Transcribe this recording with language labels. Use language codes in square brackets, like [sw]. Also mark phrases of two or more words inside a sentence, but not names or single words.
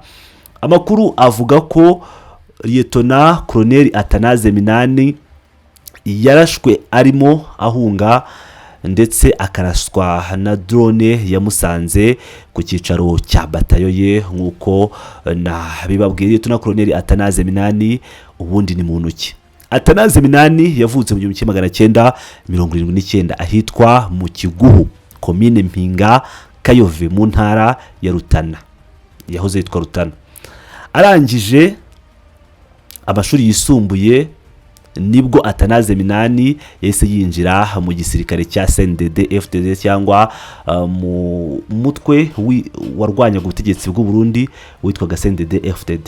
[rw] Amakuru avuga ko Lieutenant Colonel Atanaze Minani yarashwe arimo ahunga ndetse akaraswa na drone yamusanze ku cyicaro cya batayo ye nk'uko bibabwiye Lt Col Atanaze Minani. Ubundi ni muntu ki? Atanaze Minani yavutse mu 1979 ahitwa mu Kiguhu, komine Mpinga Kayove, mu ntara ya Rutana, yahoze yitwa Rutana. Arangije amashuri yisumbuye nibwo Atanaze Minani yahise yinjira mu gisirikare cya CNDD FDD cyangwa mu mutwe warwanyaga ubutegetsi bw'u Burundi witwaga CNDD FDD.